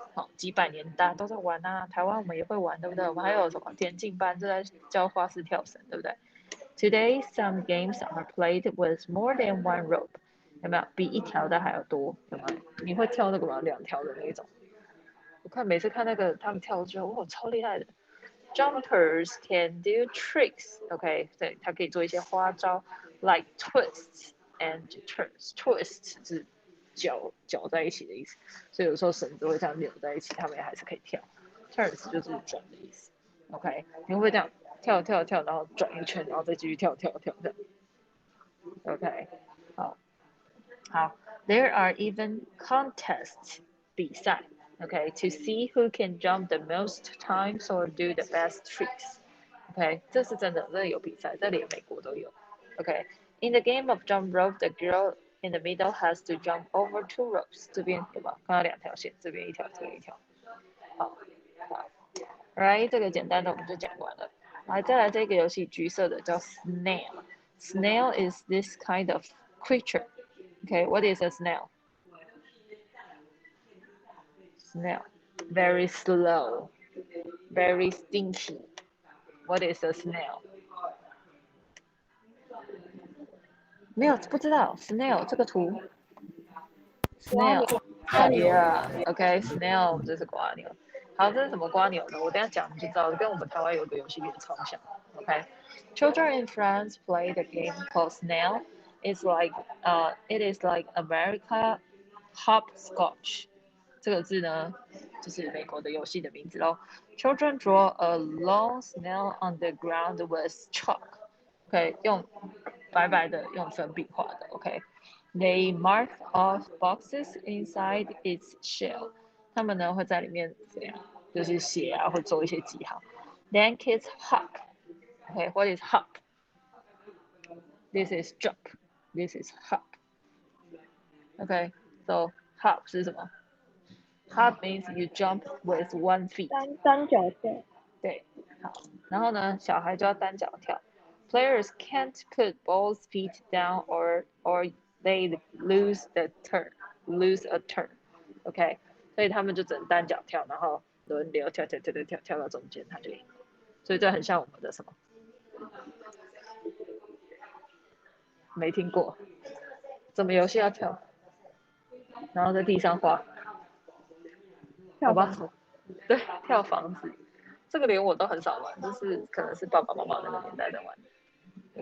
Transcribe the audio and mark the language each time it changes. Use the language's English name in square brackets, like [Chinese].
[Chinese] 好，几百年大家都在玩啊，台湾我们也会玩，对不对？我们还有什么田径班就在教花式跳绳，对不对 ？ [English] Today some games are played with more than one rope， [Chinese] 有没有？比一条的还要多，有没有？你会跳那个吗？两条的那一种？我每次看那个他们跳，我觉得哇，超厉害的。 [English] Jumpers can do tricks. [Chinese] OK， 对，它可以做一些花招 ， [English] like twists and turns. [Chinese] Twist 是搅在一起的意思，所以有时候绳子会这样扭在一起，他们也还是可以跳。 Turns 就是转的意思。OK， 你会不会这样跳，然后转一圈，然后再继续跳？OK， 好。 [English] There are even contests 比赛。 Okay, to see who can jump the most times or do the best tricks. [Chinese] Okay， 这是真的，这有比赛，这连美国都有。 [English] Okay, in the game of jump rope, the girl in the middle has to jump over two ropes. [Chinese] 这边有吧？看到两条线，这边一条，这边一条。好，Right， 这个简单的我们就讲完了。来，再来这个游戏，橘色的叫 snail。 [English] Snail is this kind of creature. Okay, what is a snail? Snail, very slow, very stinky. What is a snail? [Chinese] 没有，不知道 snail 这个图。snail， yeah，OK，snail 我们这是瓜牛。好，这是什么瓜牛呢？我等一下讲你就知道，跟我们台湾有个游戏有点超像。 [English] OK，Children in France play the game called Snail. It is like America hopscotch. [Chinese] 这个字呢，就是美国的游戏的名字咯。 [English] Children draw a long snail on the ground with chalk。OK， [Chinese] 用白白的用粉笔画的。 [English] OK，They mark off boxes inside its shell。 [Chinese] 他们呢会在里面怎样？就是写啊，会做一些记号。 [English] Then kids hop。OK，what is hop? This is jump. This is hop. OK，so hop [Chinese] 是什么？ [English] Hop means you jump with one feet。 [Chinese] 单脚跳。对，好，然后呢，小孩就要单脚跳。 [English] Players can't put both feet down or they lose a turn。 [Chinese] OK， 所以他们就只能单脚跳，然后轮流跳到中间，他就赢了。所以这很像我们的什么？没听过？怎么游戏要跳？然后在地上画。好吧，对，跳房子，这个连我都很少玩，就是可能是爸爸妈妈那个年代在玩的。